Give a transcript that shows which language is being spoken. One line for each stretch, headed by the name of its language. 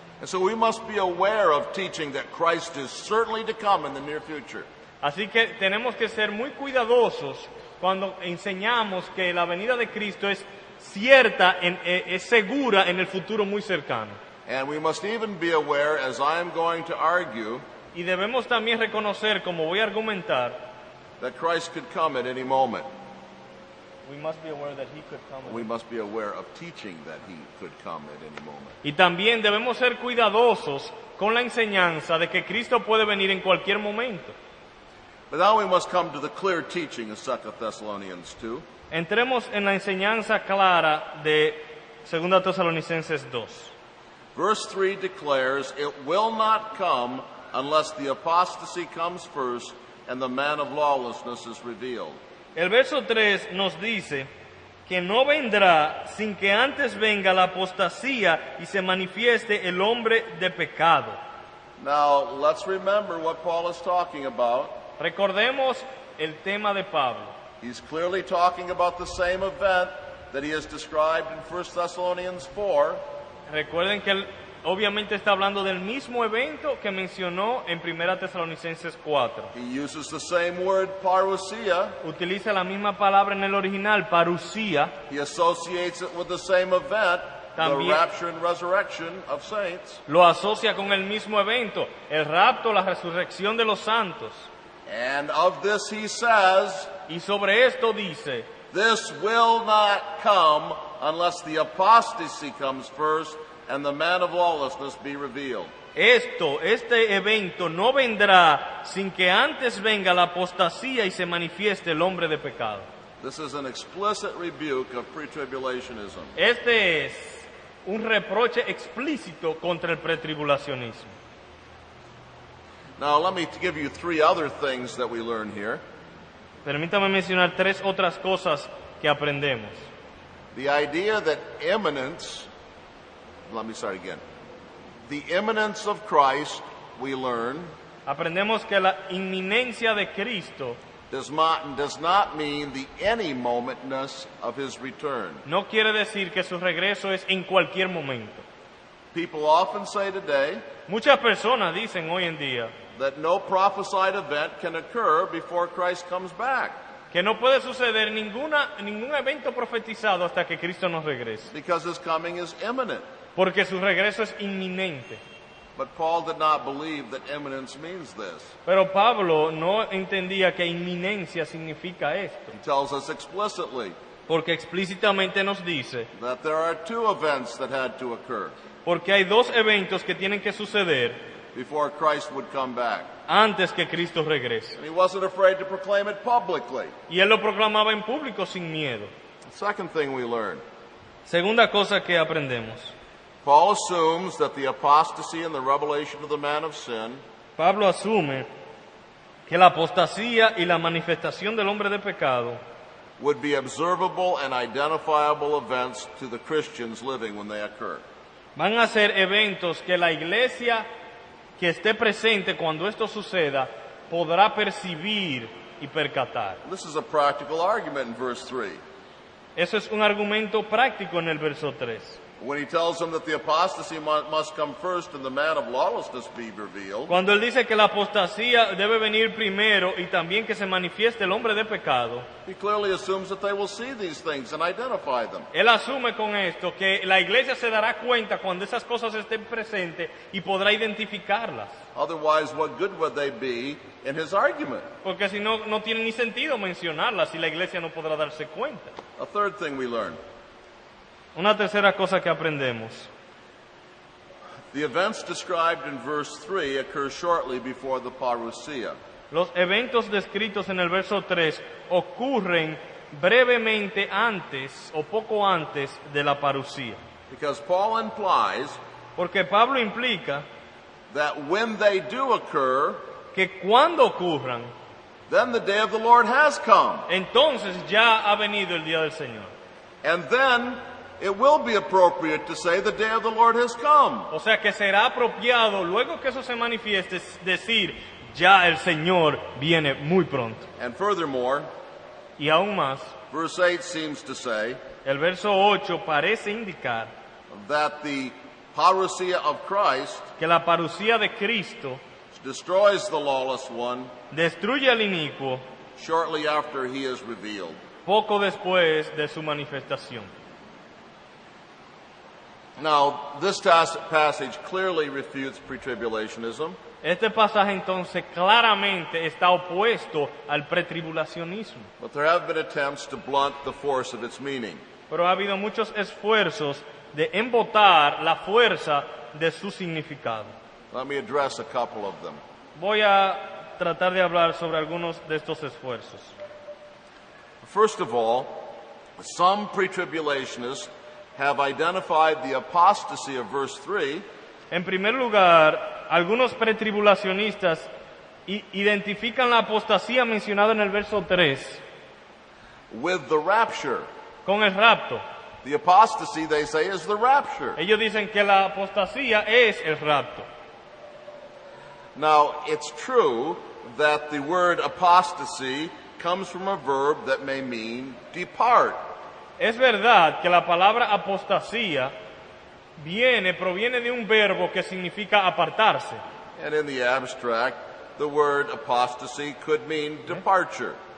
English: And so we must be aware of teaching that Christ is certainly to come in the near future.
Spanish: Así que tenemos que ser muy cuidadosos cuando enseñamos que la venida de Cristo es cierta, es segura en el futuro muy cercano.
English: And we must even be aware, as I am going to argue,
Spanish: Y debemos también reconocer, como voy a argumentar,
English: that Christ could come at any moment. we must be aware that he could come. We must be aware of teaching that he could come at any moment.
Spanish: Y también debemos ser cuidadosos con la enseñanza de que Cristo puede venir en cualquier momento.
English: But now we must come to the clear teaching of 2 Thessalonians 2.
Spanish: Entremos en la enseñanza clara de 2 Tesalonicenses 2.
English: Verse 3 declares, "It will not come unless the apostasy comes first and the man of lawlessness is revealed."
Spanish: El verso 3 nos dice que no vendrá sin que antes venga la apostasía y se manifieste el hombre de pecado.
English: Now, let's remember what Paul is talking about.
Spanish: Recordemos el tema de Pablo.
English: He's clearly talking about the same event that he has described in 1 Thessalonians 4.
Spanish: Recuerden que él obviamente está hablando del mismo evento que mencionó en 1 Tesalonicenses 4.
English: He uses the same word, parousia.
Spanish: Utiliza la misma palabra en el original, parusía.
English: He associates it with the same event, the
Spanish: También
English: rapture and resurrection of saints.
Spanish: lo asocia con el mismo evento, el rapto, la resurrección de los santos.
English: And of this he says,
Spanish: Y sobre esto dice,
English: "This will not come unless the apostasy comes first and the man of lawlessness be revealed."
Spanish: este evento no vendrá sin que antes venga la apostasía y se manifieste el hombre de pecado.
English: This is an explicit rebuke of pre-tribulationism.
Spanish: Este es un reproche explícito contra el pretribulacionismo.
English: Now, let me give you three other things that we learn here.
Spanish: Permítame mencionar tres otras cosas que aprendemos.
English: The idea that imminence, let me start again. The imminence of Christ, we learn,
Spanish: Aprendemos que la inminencia de Cristo
English: does not mean the any momentness of his return.
Spanish: no quiere decir que su regreso es en cualquier momento.
English: People often say today
Spanish: Muchas personas dicen hoy en día
English: that no prophesied event can occur before Christ comes back,
Spanish: que no puede suceder ningún evento profetizado hasta que Cristo nos regrese,
English: because his coming is imminent.
Spanish: porque su regreso es inminente.
English: But Paul did not believe that imminence means this.
Spanish: Pero Pablo no entendía que inminencia significa esto,
English: He tells us explicitly
Spanish: porque explícitamente nos dice,
English: that there are two events that had to occur
Spanish: porque hay dos eventos que tienen que suceder
English: before Christ would come back.
Spanish: antes que Cristo regrese.
English: And he wasn't afraid to proclaim it publicly.
Spanish: Y él lo proclamaba en público sin miedo.
English: The second thing we learn,
Spanish: Segunda cosa que aprendemos.
English: Paul assumes that the apostasy and the revelation of the man of sin
Spanish: Pablo asume que la apostasía y la manifestación del hombre de pecado
English: would be observable and identifiable events to the Christians living when they occur.
Spanish: van a ser eventos que la iglesia que esté presente cuando esto suceda podrá percibir y percatar.
English: This is a practical argument in verse 3.
Spanish: Eso es un argumento práctico en el verso 3.
English: When he tells them that the apostasy must come first and the man of lawlessness be revealed,
Spanish: Cuando él dice que la apostasía debe venir primero y también que se manifieste el hombre de pecado,
English: he clearly assumes that they will see these things and identify them.
Spanish: él asume con esto que la iglesia se dará cuenta cuando esas cosas estén presentes y podrá identificarlas.
English: Otherwise, what good would they be in his argument?
Spanish: Porque si no, no tiene ni sentido mencionarlas si la iglesia no podrá darse cuenta.
English: A third thing we learn,
Spanish: Una tercera cosa que aprendemos.
English: The events described in verse 3 occur shortly before the parousia.
Spanish: Los eventos descritos en el verso 3 ocurren brevemente antes o poco antes de la parusía.
English: Because Paul implies
Spanish: Porque Pablo implica
English: that when they do occur,
Spanish: que cuando ocurran,
English: then the day of the Lord has come.
Spanish: entonces ya ha venido el día del Señor.
English: And then it will be appropriate to say the day of the Lord has come.
Spanish: O sea que será apropiado, luego que eso se manifieste, decir, ya el Señor viene muy pronto.
English: And furthermore,
Spanish: Y aún más,
English: verse 8 seems to say
Spanish: el verso 8 parece indicar
English: that the parousia of Christ
Spanish: que la parusía de Cristo
English: destroys the lawless one
Spanish: destruye al inicuo
English: shortly after he is revealed.
Spanish: poco después de su manifestación.
English: Now, this passage clearly refutes pretribulationism.
Spanish: Este pasaje entonces claramente está opuesto al pretribulacionismo,
English: But there have been attempts to blunt the force of its meaning.
Spanish: pero ha habido muchos esfuerzos de embotar la fuerza de su significado.
English: Let me address a couple of them.
Spanish: Voy a tratar de hablar sobre algunos de estos esfuerzos.
English: First of all, some pretribulationists have identified the apostasy of verse 3
Spanish: En primer lugar, algunos pretribulacionistas identifican la apostasía mencionada en el verso 3
English: with the rapture.
Spanish: con el rapto.
English: The apostasy, they say, is the rapture.
Spanish: Ellos dicen que la apostasía es el rapto.
English: Now, it's true that the word apostasy comes from a verb that may mean depart.
Spanish: Es verdad que la palabra apostasía proviene de un verbo que significa apartarse.
English: And in the abstract, the word apostasy could mean departure.